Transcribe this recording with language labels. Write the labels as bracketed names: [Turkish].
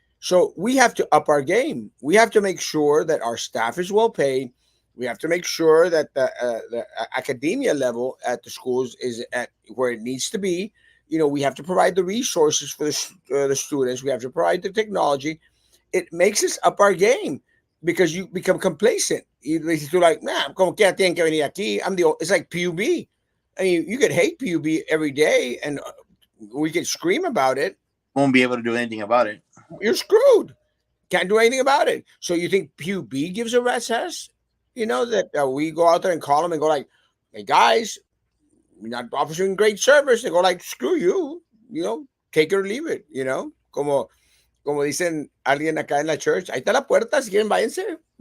[English] So we have to up our game. We have to make sure that our staff is well paid. We have to make sure that the academia level at the schools is at where it needs to be. We have to provide the resources for the students. We have to provide the technology. It makes us up our game because you become complacent. You're like, man, [Spanish] como que tienen que venir aquí. [English] It's like PUB. I mean, you could hate PUB every day, and we could scream about it. Won't be able to do anything about it. You're screwed. Can't do anything about it. So you think PUB gives a rat's ass? That we go out there and call them and go like, "Hey guys, we're not offering great service." They go like, "Screw you," take it or leave it. [Spanish] Como dicen alguien acá en la church, ahí está la puerta, si quieren váyanse.